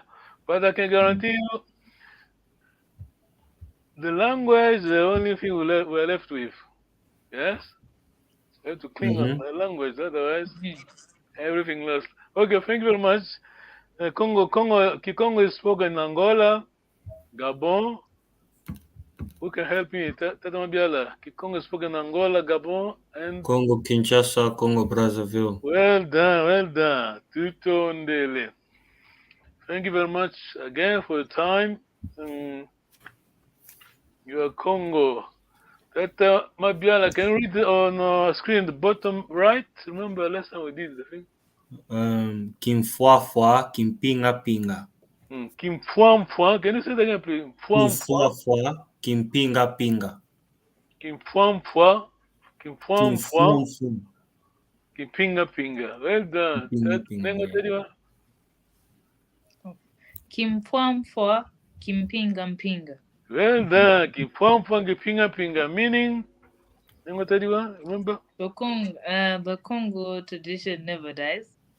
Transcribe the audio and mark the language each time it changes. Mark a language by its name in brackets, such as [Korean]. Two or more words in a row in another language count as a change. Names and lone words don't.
[English] But I can guarantee you, the language is the only thing we're left with. Yes? We have to cling on the language, otherwise everything lost. Okay, thank you very much. Kikongo is spoken in Angola, Gabon. Who can help me? Tata Mabiala. Kikongo is spoken in Angola, Gabon, and Congo Kinshasa, Congo Brazzaville. well done. [Kongo] Tuto Ndele. [English] Thank you very much again for your time. You are Congo. Tata Mabiala, can you read on screen the bottom right? Remember last time we did the thing? [Kongo] Kimfuafua, Kimpinga Pinga. Kim Fuam Fuam. [English] Can you say that again, please? [Kongo] Fuam Fuam. Kimfuafua, Kimpinga Pinga. Kim Fuam Fuam. Kim Fuam Fuam. Kimfuamfu. Kipinga Pinga. [English] Well done. [Kongo] Kimpinga Pinga. Nengo Kimfuamfua, Kimpinga Mpinga. [English] well done. [Kongo] Kipfuam Fuam Kipinga Pinga. [English] Meaning? Nengo remember? The Congo tradition never dies.